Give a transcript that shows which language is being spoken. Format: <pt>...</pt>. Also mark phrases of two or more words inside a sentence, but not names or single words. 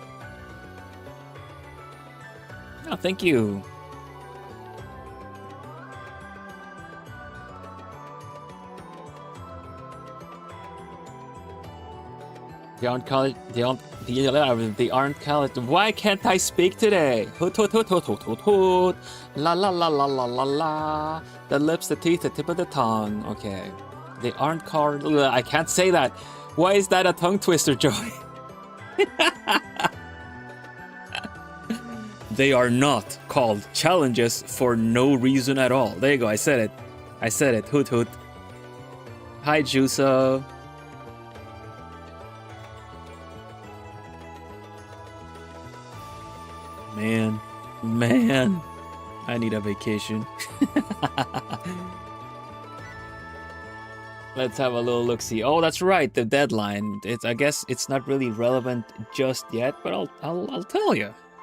<en>Oh, thank you. They aren't called. They aren't called. Why can't I speak today? Hoot hoot hoot hoot hoot hoot hoot. La la la la la la la. The lips, the teeth, the tip of the tongue. Okay. They aren't called. I can't say that. Why is that a tongue twister, Joy? They are not called challenges for no reason at all. There you go. I said it. I said it. Hoot hoot. Hi, Juso. Man, I need a vacation. Let's have a little look-see. Oh, that's right, the deadline. I guess it's not really relevant just yet, but I'll tell you.</en>